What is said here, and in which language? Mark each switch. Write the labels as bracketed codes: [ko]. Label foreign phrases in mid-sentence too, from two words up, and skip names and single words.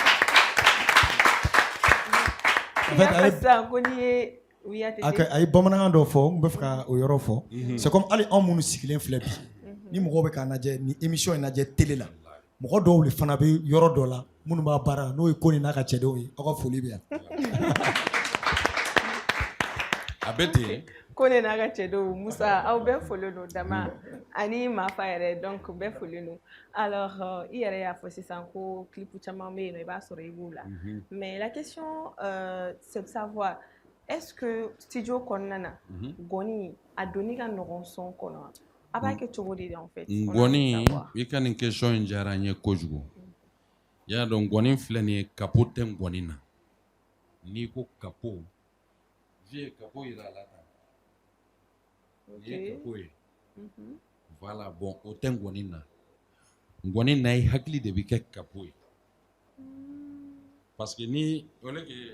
[bm] A ye bamanankan dɔ fɔ n bɛ fɛ ka o yɔrɔ fɔ [fr] c'est comme [bm] hali anw minnu sigilen filɛ bi ni mɔgɔw bɛ k'a lajɛ ni émission in lajɛ télé la mɔgɔ dɔw de fana bɛ yɔrɔ dɔ la minnu b'a baara n'o ye ko nin n'a ka cɛdenw ye aw ka foli bɛ yan. A bɛ ten. Ko nin n'a ka cɛdenw Musa aw bɛɛ folen don dama ani Mafa yɛrɛ donc bɛɛ folen don alors i yɛrɛ y'a fɔ sisan ko clip caman bɛ yen nɔ i b'a sɔrɔ i b'u la [fr] mais la question c'est de savoir est-ce que [bm] studio kɔnɔna na gɔni a donni ka nɔgɔn son kɔnɔ a b'a kɛ cogo di [fr] en fait. [bm] Gɔni i ka nin question in diyara n ye kojugu i y'a dɔn gɔni filɛ nin ye capo tɛ gɔni na n'i ko capo vie ye capo yira a la tan nin ye capo ye [fr] voilà bon [bm] o tɛ gɔni na gɔni na i hakili de bɛ kɛ capo ye [fr] parce que [bm] ni o le ke